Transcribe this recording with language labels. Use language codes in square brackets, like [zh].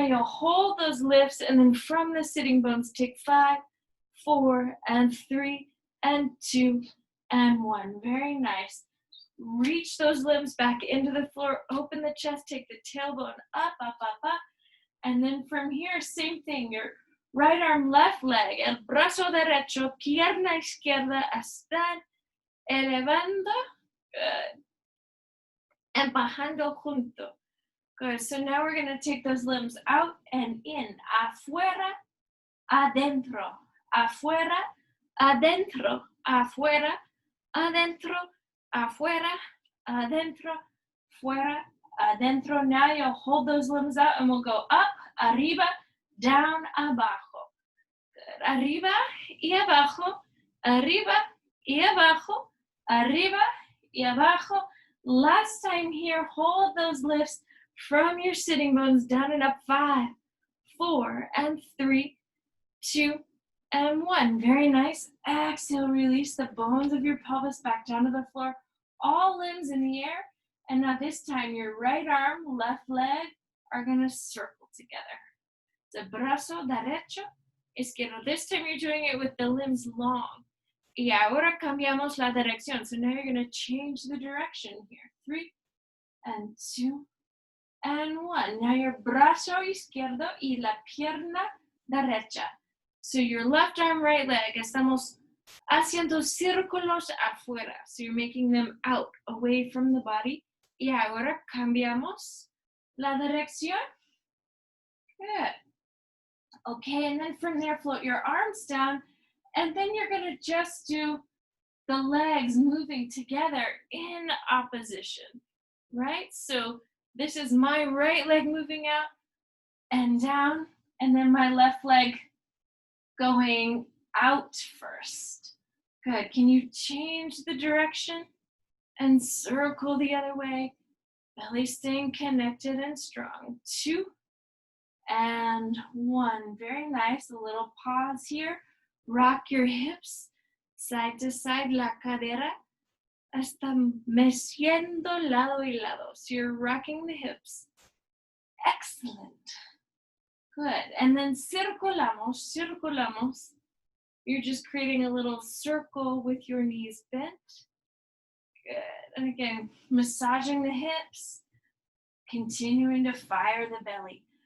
[en] Now you'll hold those lifts, and then from the sitting bones, take 5, 4 and 3 and 2 and 1. Very nice. Reach those limbs back into the floor. Open the chest. Take the tailbone up, up, up, up. And then from here, same thing. Your right arm, left leg, [es] el brazo derecho, pierna izquierda, están elevando. Good. Empujando junto. Good. [en] So now we're going to take those limbs out and in. [es] Afuera, adentro. Afuera, adentro. Afuera, adentro. Afuera, adentro. Fuera, adentro. [en] Now you'll hold those limbs out and we'll go up, arriba, down, abajo. [es] Good. Arriba y abajo. Arriba y abajo. Arriba y abajo. [en] Last time here, hold those lifts from your sitting bones down and up. 5, 4 and 3, 2 and 1. Very nice. Exhale, release the bones of your pelvis back down to the floor. All limbs in the air. And now this time, your right arm, left leg are going to circle together. [es] The brazo derecho, izquierdo. [en] This time you're doing it with the limbs long. [es] Y ahora cambiamos la dirección. [en] So now you're going to change the direction here. 3 and 2 and 1. Now your [es] brazo izquierdo y la pierna derecha. [en] So your left arm, right leg, [es] estamos haciendo círculos afuera. [en] So you're making them out, away from the body. [es] Y ahora cambiamos la dirección. [en] Good. Okay, and then from there, float your arms down. And then you're going to just do the legs moving together in opposition, right? So this is my right leg moving out and down, and then my left leg going out first. Good. Can you change the direction and circle the other way? Belly staying connected and strong. 2 and 1. Very nice. A little pause here. Rock your hips side to side. [es] La cadera está meciendo lado y lado. [en] So you're rocking the hips. Excellent. Good. And then [es] circulamos, circulamos. [en] You're just creating a little circle with your knees bent. Good. And again, massaging the hips, continuing to fire the belly.